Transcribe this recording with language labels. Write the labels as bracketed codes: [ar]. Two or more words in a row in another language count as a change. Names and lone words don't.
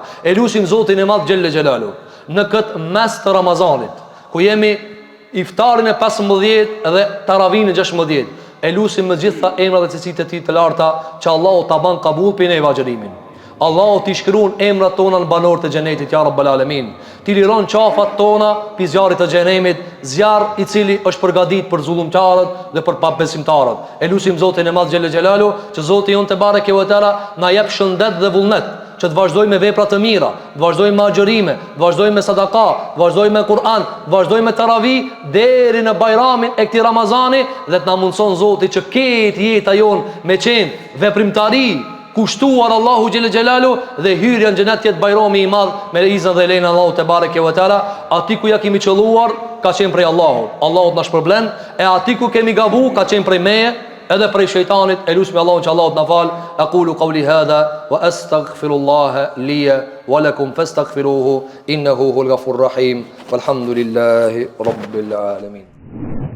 [sq] E lutim Zotin e Madh [ar] جل جلاله [sq] në këtë mes të Ramazanit, ku jemi iftarin e 15 dhe taravin e 16. E lutim me gjitha emrat dhe cilësitë e tij të larta që Allahu ta ban kabul pe ne vajërimin. Allahu t'i shkruan emrat tona në banorët e xhenetit [ar] يا رب العالمين. [sq] Ti liron qafat tona pi zjarrit të xhenemit, zjarr i cili është përgatitur për zullumtarët dhe për pabesimtarët. E lutim Zotin e Madh [ar] جل جلاله [sq] që Zoti jon [ar] تبارك وتعالى [sq] na jep shëndet dhe vullnet, që të vazhdojmë me vepra të mira, të vazhdojmë me agjërime, të vazhdojmë me sadaka, të vazhdojmë me Kur'an, të vazhdojmë me taravi deri në Bajramin e këtij Ramazani, dhe të na mundson Zoti që këtë jeta jon me qenë veprimtari kushtuar Allahu [ar] جل جلاله [sq] dhe hyrja në xhenet jetë Bajrami i madh me izën dhe lejnë Allahu [ar] تبارك وتعالى. [sq] Ati ku ja kemi qelluar ka qenë prej Allahut. Allahu na shpërblen, e ati ku kemi gabu ka qenë prej meje edhe prej shejtanit. E lutem Allahun që Allahu na fal. [ar] أقول قولي هذا وأستغفر الله لي ولكم فاستغفروه إنه هو الغفور الرحيم. والحمد لله رب العالمين.